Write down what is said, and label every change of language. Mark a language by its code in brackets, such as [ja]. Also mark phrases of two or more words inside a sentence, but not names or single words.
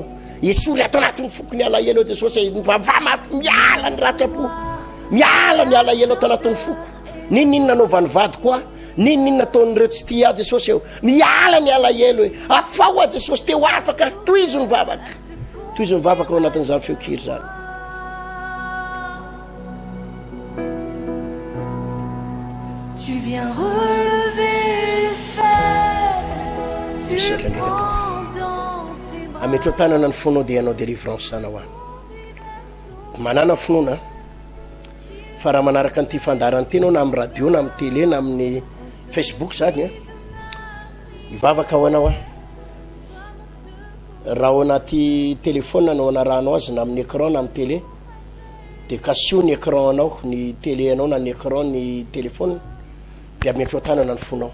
[mg] Esory ato anatin'ny fokony alahelo Jesosy, mivavaha mafy, miala ny ratsapo, miala ny alahelo ato anatin'ny foko. Ninona naovany vady koa, ninona ataon'ireo tsy tia Jesosy eo, miala ny alahelo e, afao a Jesosy, te ho afaka. Toy izy nivavaka, toy izy nivavaka ao anatin'izany feokiry zany. [fr] Tu viens relever le fer, tu prends dans tes bras. [mg] Ameteo tanana ny fonao de anao délivrance anao a. Manana fonoana fa raha manaraka nyity fandarany tenao na amin'ny radio na amin'ny télé na amin'ny Facebook zany a, mivavaka ao anao a. Raha ao anaty téléphone anao anarahanao azy na amin'ny écran na amin'ny télé, de kasio ny écran anao, ny télé anao na ny écran ny téléphone, de ameteo tanana ny fonao.